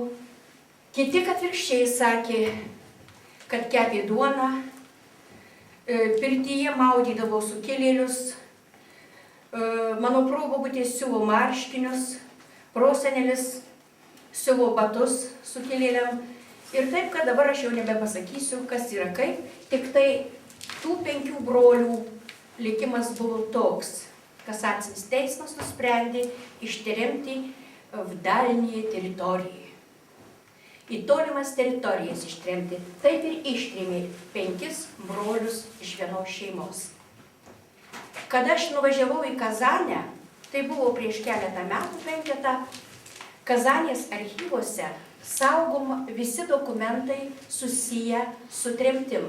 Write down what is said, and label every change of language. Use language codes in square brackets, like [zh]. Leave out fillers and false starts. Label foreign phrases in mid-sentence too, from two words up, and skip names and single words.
[lt] Kiti atvirkščiai sakė, kad kepė duoną, pirtyje maudydavo sukilėlius, mano probobutė siuvo marškinius, prosenelis siuvo batus sukilėliam. Ir taip, kad dabar aš jau nebepasakysiu, kas yra kaip, tik tai tų 5 brolių likimas buvo toks. Kasacinis teismas nusprendė ištremti [ru] в дальние территории. [lt] Į tolimas teritorijas ištremti. Taip ir ištrėmė 5 brolius iš vienos šeimos. Kada aš nuvažiavau į Kazanę, tai buvo prieš keletą metų 5, Kazanės archyvuose saugoma visi dokumentai susiję su tremtim.